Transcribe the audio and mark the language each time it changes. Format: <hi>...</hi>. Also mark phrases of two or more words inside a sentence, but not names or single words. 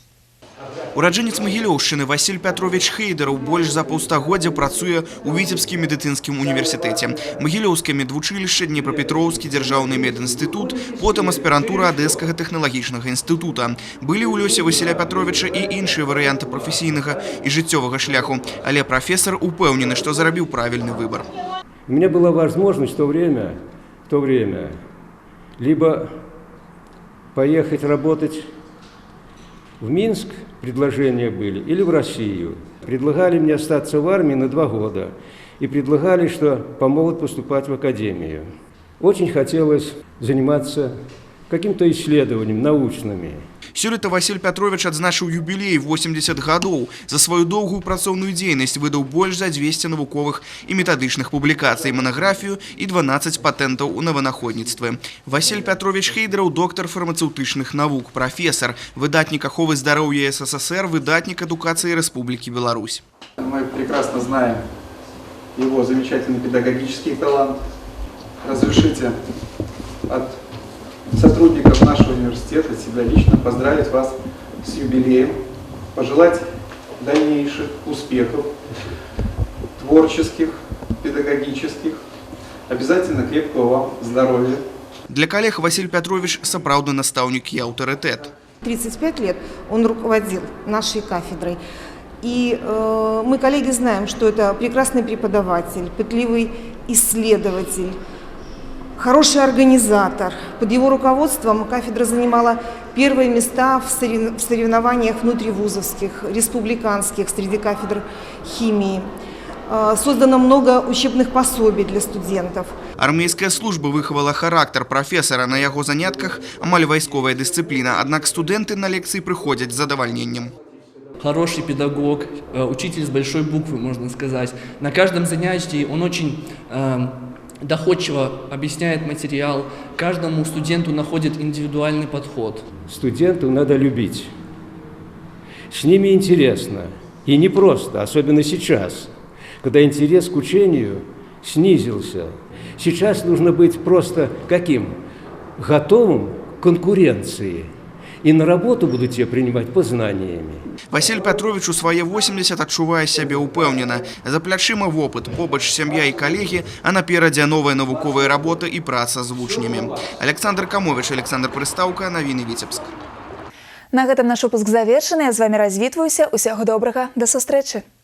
<be>Ураджэнец Магілёўшчыны Васіль Пятрович Хейдараў больш за паўстагоддзя працуе ў Віцебскім медыцынскім універсітэце. Магілёўскае медвучылішча, Днепрапетроўскі дзяржаўны медінстытут, потым аспірантура Адэскага тэхналагічнага інстытута. Былі ў лёсе Васіля Пятровича і іншыя варыянты прафесійнага і жыццёвага шляху, але прафесар упэўнены, што зрабіў правільны выбар.</be> <ru>У меня была возможность в то время либо поехать работать в Минск, предложения были, или в Россию. Предлагали мне остаться в армии на 2 года и предлагали, что помогут поступать в академию. Очень хотелось заниматься каким-то исследованием научными.</ru> <be>Сёлета Васіль Пятрович адзначыў юбілей 80 гадоў. За сваю доўгую працоўную дзейнасць выдаў больш за 200 навуковых і метадычных публікацый, манаграфію і 12 патэнтаў у наванаходніцтве. Васіль Пятрович Хейдараў, доктор фармацэўтычных навук, прафесар, выдатнік аховы здароўя СССР, выдатнік адукацыі Рэспублікі Беларусь.</be> <ru>Мы прекрасно знаем его замечательный педагогический талант. Разрешите от сотрудников нашего университета, себя лично поздравить вас с юбилеем, пожелать дальнейших успехов, творческих, педагогических, обязательно крепкого вам здоровья. Для коллег</ru> <be>Василь Пятрович сапраўдны настаўнік і аўтарытэт.</be> <ru>35 лет он руководил нашей кафедрой. И мы, коллеги, знаем, что это прекрасный преподаватель, пытливый исследователь, хороший организатор. Под его руководством кафедра занимала первые места в соревнованиях внутривузовских, республиканских, среди кафедр химии. Создано много учебных пособий для студентов.</ru> <be>Армейская служба выхавала характар прафесара. На яго занятках амаль вайсковая дысцыпліна.</be> <ru>Аднак студенты на лекции приходят с задовольнением. Хороший педагог, учитель с большой буквы, можно сказать. На каждом занятии он очень доходчиво объясняет материал, каждому студенту находит индивидуальный подход. Студентов надо любить. С ними интересно. И не просто, особенно сейчас, когда интерес к учению снизился. Сейчас нужно быть просто каким? Готовым к конкуренции. И на работу будут тебя принимать познаниями.</ru> <be>Васіль Пятрович у свае 80 адчувае сябе ўпэўнена. За плячыма вопыт, побач сям'я і калегі, а наперадзе новая навуковая работа і праца з вучнямі. Александр Камович, Александр Прыстаўка, навіны Віцебск. На гэтым наш выпуск завершаны. Я з вами развітваюся. Усяго добрага. До сустрэчы.</be>